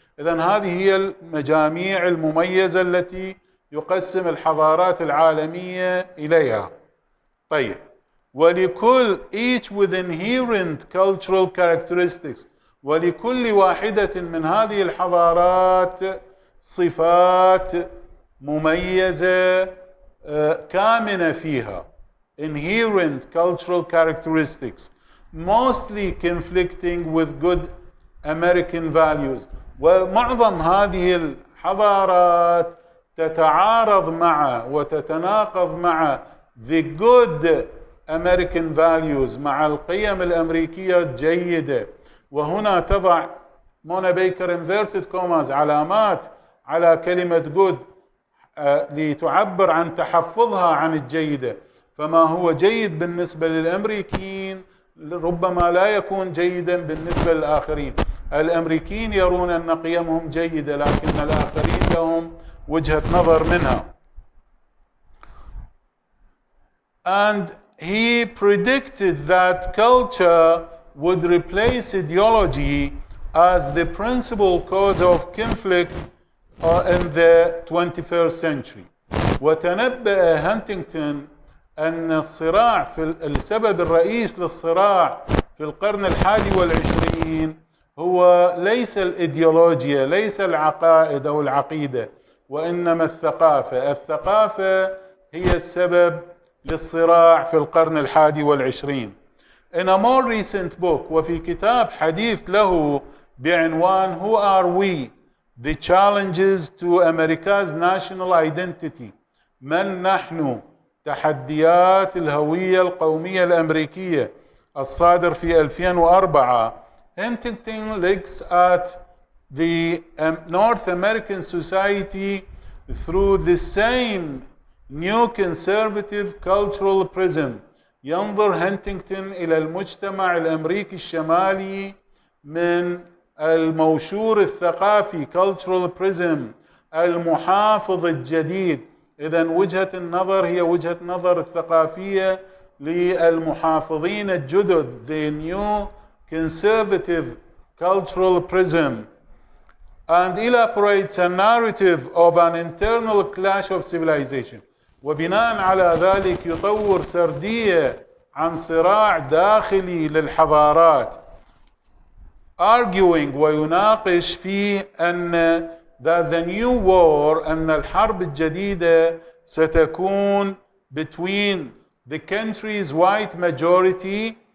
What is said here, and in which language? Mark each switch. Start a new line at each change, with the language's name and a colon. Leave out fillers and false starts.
Arabic: إذن هذه هي المجاميع المميزة التي يقسم الحضارات العالمية إليها. طيب ولكل
English: each with inherent cultural characteristics
Arabic: ولكل واحدة من هذه الحضارات صفات مميزة كامنة فيها
English: inherent cultural characteristics mostly conflicting with good American values.
Arabic: ومعظم هذه الحضارات تتعارض مع وتتناقض مع
English: the good American values
Arabic: مع القيم الأمريكية الجيدة. وهنا تضع مونا بيكر inverted commas علامات على كلمة good لتعبر عن تحفظها عن الجيدة. فما هو جيد بالنسبة للأمريكيين ربما لا يكون جيدا بالنسبة للآخرين. الأمريكيين يرون أن قيمهم جيدة لكن الآخرين لهم وجهة نظر منها.
English: And he predicted that culture would replace ideology as the principal cause of conflict in the 21st century.
Arabic: وتنبأ هانتنغتون أن الصراع السبب الرئيس للصراع في القرن ال21 هو ليس الإيديولوجيا، ليس العقائد أو العقيدة، وإنما الثقافة. الثقافة هي السبب للصراع في القرن ال21.
English: In a more recent book،
Arabic: وفي كتاب حديث له بعنوان
English: Who are we? The challenges to America's national identity.
Arabic: من نحن؟ تحديات الهوية القومية الأمريكية، الصادر في 2004.
English: Huntington looks at the North American society through the same new conservative cultural prism.
Arabic: ينظر هانتنغتون إلى المجتمع الأمريكي الشمالي من الموشور الثقافي cultural prism، المحافظ الجديد. إذن وجهة النظر هي وجهة نظر الثقافية للمحافظين الجدد،
English: the new conservative cultural prism, and elaborates a narrative of an internal clash of civilization.
Arabic: وبناء على ذلك يطور سردية عن صراع داخلي للحضارات،
English: arguing
Arabic: ويناقش فيه أن
English: that the new war،
Arabic: أن الحرب الجديدة ستكون
English: between the country's white majority،